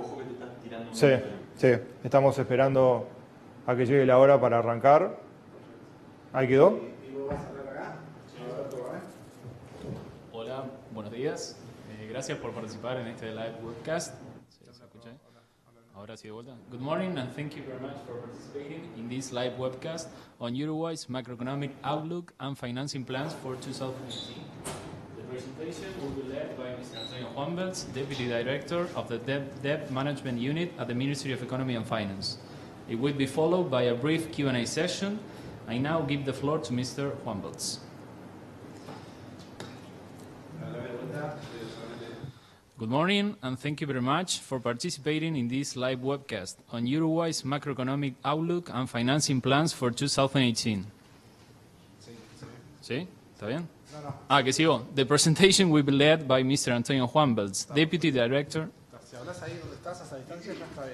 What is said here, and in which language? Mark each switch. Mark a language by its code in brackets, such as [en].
[es] Ojo que te estás tirando un Sí. Estamos esperando a que llegue la hora para arrancar. ¿Ahí quedó? ¿Y vos vas a hablar acá? Sí. A ver, probame. Hola, buenos días. Gracias por participar en este live webcast. ¿Se escucha? Ahora sí de vuelta. [en] Good morning and thank you very much for participating in this live webcast on Uruguay's macroeconomic outlook and financing plans for 2018. The presentation will be led by Mr. Antonio Juanbels, Deputy Director of the Debt Management Unit at the Ministry of Economy and Finance. It will be followed by a brief Q&A session. I now give the floor to Mr. Juanbels. Good morning, and thank you very much for participating in this live webcast on Uruguay's macroeconomic outlook and financing plans for 2018. [es] ¿Sí? ¿Está bien? Ah, que sigo. [en] The presentation will be led by Mr. Antonio Juanbels, Deputy Director. [es] Si hablas ahí donde estás, a esa distancia, ya está bien.